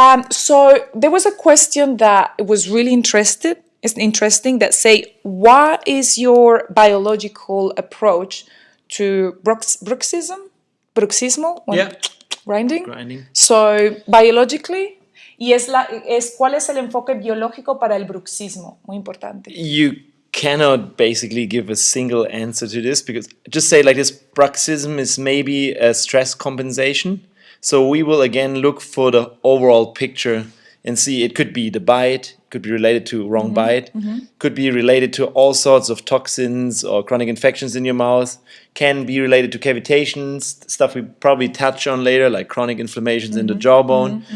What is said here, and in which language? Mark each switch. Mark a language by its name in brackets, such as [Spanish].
[English] So there was a question that was really interesting that say, what is your biological approach to bruxismal? Yeah. Grinding. So biologically, [Spanish] y ¿cuál es el enfoque biológico para el bruxismo? Muy importante. [English] You cannot basically give a single answer to this, because just say like this, bruxism is maybe a stress compensation. So we will again look for the overall picture and see, it could be the bite, could be related to wrong bite, could be related to all sorts of toxins or chronic infections in your mouth, can be related to cavitations, stuff we probably touch on later, like chronic inflammations in the jawbone.